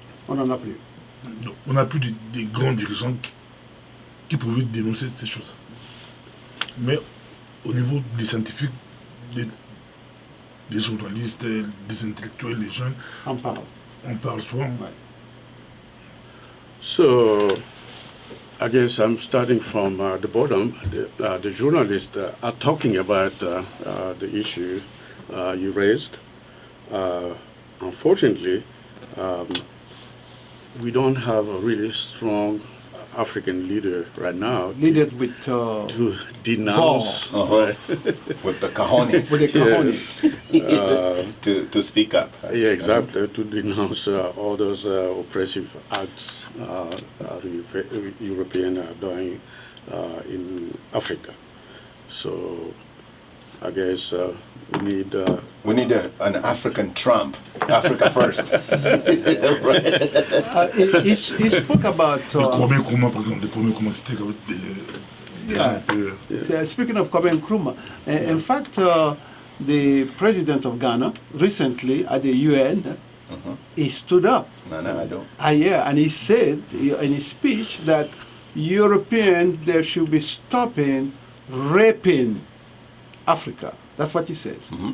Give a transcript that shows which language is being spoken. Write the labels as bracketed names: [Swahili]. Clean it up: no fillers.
[French] On n'en a plus. on n'a plus des grands dirigeants qui pouvaient dénoncer ces choses. Mais au niveau des scientifiques, des journalistes, des intellectuels, des jeunes. On parle. On parle souvent. Ouais. [English] So, I guess I'm starting from the bottom. The journalists are talking about the issue you raised. Unfortunately, we don't have a really strong African leader right now Leaded with to denounce Uh-huh. With the cojones with the cojones. to speak up. yeah, exactly, to denounce all those oppressive acts the European are doing in Africa. So I guess We need an African Trump. Africa first. Right. He spoke about. [French] Le Kwame Nkrumah, par exemple, le Kwame Nkrumah, c'était comme des gens un peu... [English] Speaking of Kwame Nkrumah, in fact, the president of Ghana recently at the UN, he stood up. No, I don't. Yeah, and he said in his speech that Europeans they should be stopping raping Africa. That's what he says.